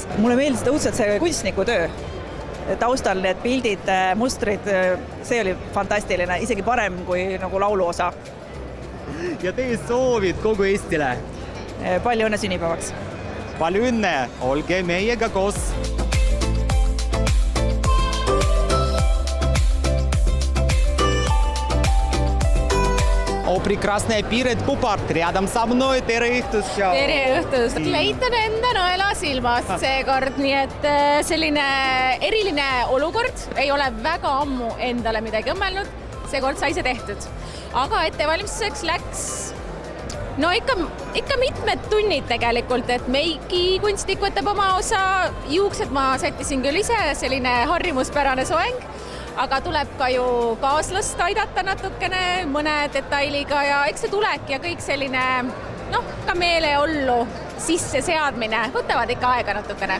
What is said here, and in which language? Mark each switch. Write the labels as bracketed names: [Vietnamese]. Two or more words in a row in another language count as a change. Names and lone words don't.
[Estonian] Mulle meeldis õudselt see kunstniku töö. Taustal need pildid, mustrid, see oli fantastiline, isegi parem kui nagu lauluosa. Ja teie soovid kogu Eestile? Palju õnne sünnipäevaks! Palju õnne! Olge meiega koos! [Russian] Прекрасная Пирет Пупарт рядом со мной. [Estonian] Tere õhtust! Tere õhtust! Kleit on enda naela silmast seekord, nii et selline eriline olukord, ei ole väga ammu endale midagi õmmelnud, seekord sai see tehtud. Aga ettevalmistuseks läks ikka mitmed tunnid tegelikult, et meiki kunstnik võtab oma osa, juuksed ma sättisin küll ise, selline harrimuspärane soeng, aga tuleb ka ju kaaslast aidata natukene mõne detailiga ja eks see tulek ja kõik selline ka meeleollu sisseseadmine võtavad ikka aega natukene.